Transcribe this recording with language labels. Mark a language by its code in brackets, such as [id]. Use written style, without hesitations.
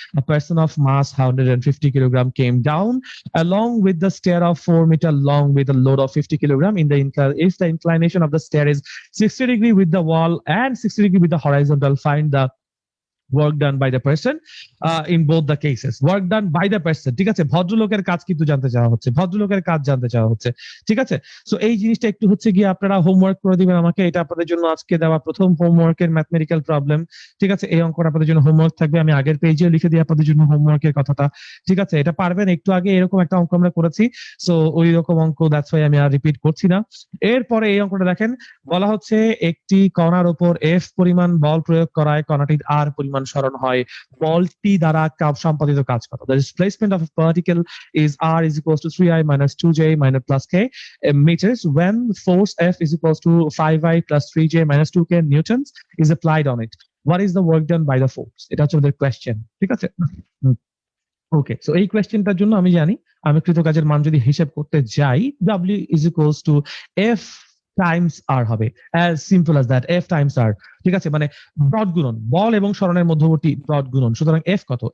[en] A person of mass 150 kilogram came down along with the stair of 4 meter long with a load of 50 kilogram. If the inclination of the stair is 60 degree with the wall and 60 degree with the horizontal, find the work done by the person in both the cases. Work done by the person, [bn] ঠিক আছে, ভদ্রলোকের কাজ কিন্তু জানতে চাওয়া হচ্ছে, ভদ্রলোকের কাজ জানতে চাওয়া হচ্ছে, ঠিক আছে। সো এই জিনিসটা একটু হচ্ছে গিয়ে আপনারা হোমওয়ার্ক করে দিবেন আমাকে, এটা আপনাদের জন্য আজকে দেওয়া প্রথম হোমওয়ার্কের ম্যাথমেটিক্যাল প্রবলেম, ঠিক আছে। এই অঙ্কটা আপনাদের জন্য হোমওয়ার্ক থাকবে, আমি আগের পেজেও লিখে দিই আপনাদের জন্য হোমওয়ার্কের কথাটা, ঠিক আছে। এটা পারবেন, একটু আগে এরকম একটা অঙ্ক আমরা করেছি, সো ওই রকম অঙ্ক, [en] that's why [bn] আমি আর রিপিট করছি না। এরপরে এই অঙ্কটা দেখেন, বলা হচ্ছে একটি কণার উপর এফ পরিমাণ বল প্রয়োগ করায় কণাটির আর পরিমাণ স্মরণ হয়, বলটি দ্বারা সম্পাদিত কাজ কত? [en] The displacement of a particle is r is equals to 3i minus 2j minus plus k meters when force F is equals to 5i plus 3j minus 2k newtons is applied on it. What is the work done by the force? [bn] এটা হচ্ছে আমাদের question, ঠিক আছে। ওকে, so এই কোয়েশ্চেনটার জন্য আমি জানি, আমি কৃতকাজের মান যদি হিসাব করতে যাই, [en] W is equals to [bn] F Times আর হবে, [en] as simple as that, [bn] F Times আর, ঠিক আছে। মানে ডট গুণন, বল এবং স্মরণের মধ্যবর্তী ডট গুণন। সুতরাং F কত?